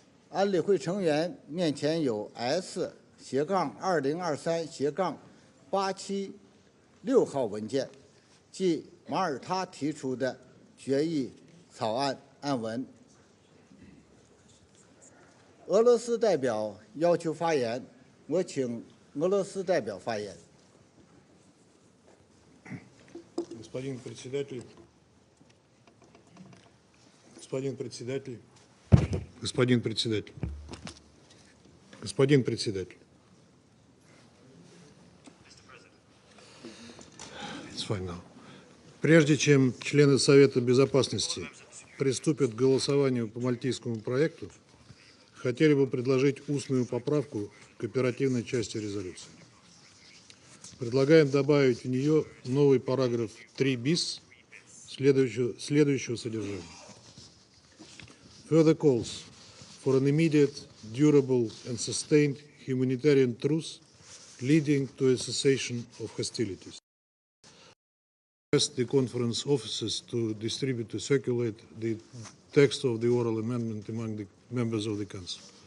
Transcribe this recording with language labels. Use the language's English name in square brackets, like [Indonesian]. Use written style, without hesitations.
[Chinese] 安理会成员面前有 S/2023-876号文件，即马耳他提出的决议草案案文。俄罗斯代表要求发言，我请俄罗斯代表发言。 [Russian] Господин председатель, господин председатель, господин председатель, господин председатель. [English] It's fine now. [Russian] Прежде чем члены Совета Безопасности приступят к голосованию по Мальтийскому проекту, хотели бы предложить устную поправку к оперативной части резолюции. Предлагаем добавить в нее новый параграф 3 bis следующего содержания. [English] Further calls for an immediate, durable and sustained humanitarian truce leading to a cessation of hostilities. Ask the conference officers to distribute to circulate the text of the oral amendment among the members of the Council.